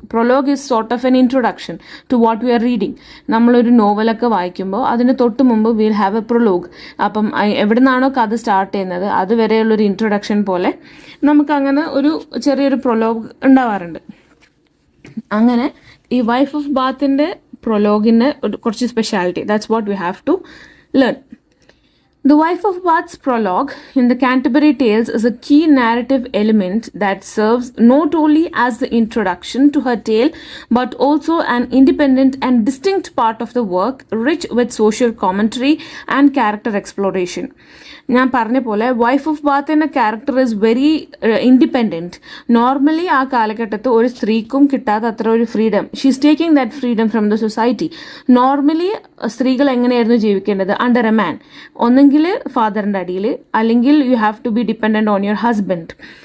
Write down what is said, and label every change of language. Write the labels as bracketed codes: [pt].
[en] Prologue is sort of an introduction to what we are reading. [ml] നമ്മളൊരു നോവലൊക്കെ വായിക്കുമ്പോൾ അതിന് തൊട്ട് മുമ്പ് [en] Will have a prologue. [ml] അപ്പം എവിടെ നിന്നാണോ കഥ സ്റ്റാർട്ട് ചെയ്യുന്നത് അതുവരെയുള്ളൊരു ഇൻട്രൊഡക്ഷൻ പോലെ നമുക്കങ്ങനെ ഒരു ചെറിയൊരു പ്രൊലോഗ് ഉണ്ടാവാറുണ്ട്. അങ്ങനെ ഈ വൈഫ് ഓഫ് ബാത്തിന്റെ പ്രൊലോഗിന് കുറച്ച് speciality, [en] That's what we have to learn. The Wife of Bath's prologue in the Canterbury Tales is a key narrative element that serves not only as the introduction to her tale but also an independent and distinct part of the work, rich with social commentary and character exploration. [ml] ഞാൻ പറഞ്ഞ പോലെ wife of Bath എന്ന character [en] Is very independent. [ml] Normally ആ കാലഘട്ടത്ത് ഒരു സ്ത്രീക്കും കിട്ടാത്ത അത്ര ഒരു freedom, [en] She is taking that freedom from the society. [ml] Normally സ്ത്രീകൾ എങ്ങനെയായിരുന്നു ജീവിക്കേണ്ടത്? [en] Under a man. [ml] ഒന്നെങ്കിൽ ഫാദറിൻ്റെ അടിയിൽ, അല്ലെങ്കിൽ [en] You have to be dependent on your husband.